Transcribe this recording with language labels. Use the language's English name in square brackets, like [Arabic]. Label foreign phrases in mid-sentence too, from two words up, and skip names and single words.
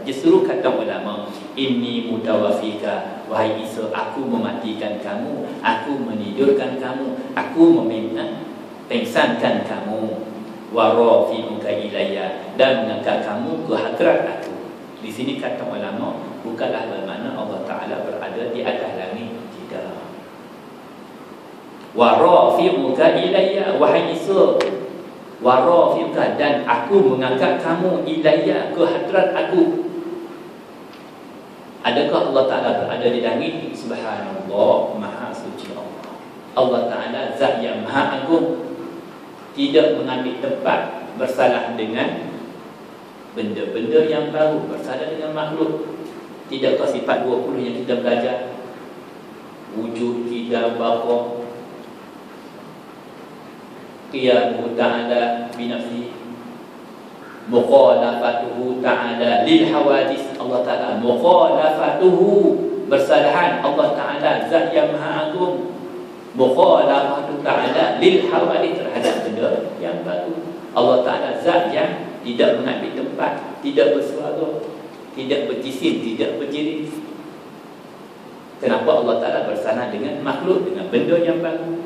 [Malay] Justru kata ulama, [Arabic] إني متوفيك, [Malay] wahai Isa, aku mematikan kamu, aku menidurkan kamu, aku pengsankan kamu, [Arabic] ورافعك إلي, [Malay] dan mengangkat kamu ke hadrat aku. Di sini kata ulama bukanlah bermakna Allah Ta'ala berada di atas langit, tidak. [Arabic] ورافعك إلي, [Malay] wahai Isa, [Arabic] ورافعك, [Malay] dan aku mengangkat kamu, ilayya, ke hadrat aku. Adakah Allah Ta'ala berada di langit? Subhanallah, maha suci Allah. Allah Ta'ala zat yang maha agung, tidak mengambil tempat bersalah dengan benda-benda yang baru, bersalah dengan makhluk. Tidakkah sifat 20 yang kita belajar, wujud, tidak, [Arabic] bapa, قيامه تعالى بنفسه مخالفته تعالى للحوادث. [Malay] Allah Ta'ala mukhalafatuhu, bersalahan Allah Ta'ala zat yang maha agung, [Arabic] مخالفته تعالى للحوادث, [Malay] terhadap benda yang baru. Allah Ta'ala zat yang tidak mengambil tempat, tidak bersuara, tidak berjisim, tidak berjirim. Kenapa Allah Ta'ala bersama dengan makhluk, dengan benda yang baru?